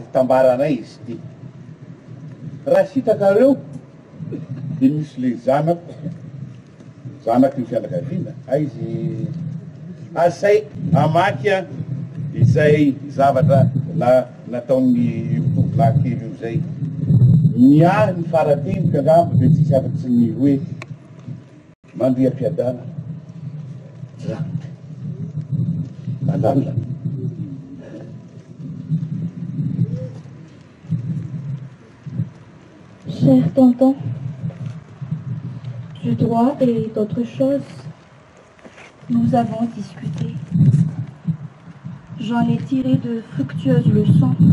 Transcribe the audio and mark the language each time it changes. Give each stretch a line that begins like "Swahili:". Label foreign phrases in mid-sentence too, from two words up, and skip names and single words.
Malagasy: tambaranay izy ty raha sitrakareo dia misy le zanako ny fianakaviana izy asay amaky izay zavatra nataon'ny tovolahy kely io zay miahy ny faratenika angamba dia tsisy afatsy ny hoe mandriam-piadana mandalina
French: Cher tonton, du droit et d'autres choses, nous avons discuté. J'en ai tiré de fructueuses leçons.